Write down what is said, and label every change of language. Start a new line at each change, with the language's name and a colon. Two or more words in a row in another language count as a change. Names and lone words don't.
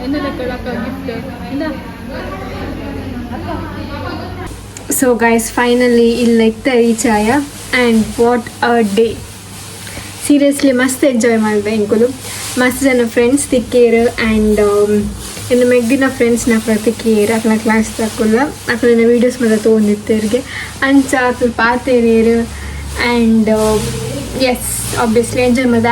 Tulu: ಗಿಫ್ಟ್ ಇಲ್ಲ
English: so guys finally
Tulu: ಇಲ್ಲಿ ರೀಚ್ ಆಯ
English: and what a day seriously
Tulu: ಮಸ್ತ್ ಎಂಜಾಯ್ ಮಾಡಿದೆ ಇಂಕುಲು ಮಸ್ತ್ ಜನ ಫ್ರೆಂಡ್ಸ್ ತಿಕ್ಕೇರು ಆ್ಯಂಡ್ ಇನ್ನು ಮೆಗ್ದಿನ ಫ್ರೆಂಡ್ಸ್ನ ತಿಕ್ಕೇರು ಅಕ್ಲ ಕ್ಲಾಸ್ ತಕ್ಕಲ್ಲ ಅಕ್ಲಿನ ವೀಡಿಯೋಸ್ ಮಾತ್ರ ತೊಗೊಂಡಿತ್ತೇರಿಗೆ ಅಂಚ ಅಕ್ಲು ಪಾತೇರಿಯರು
English: and as obviously enjoy
Tulu: ಮಾಡಿದೆ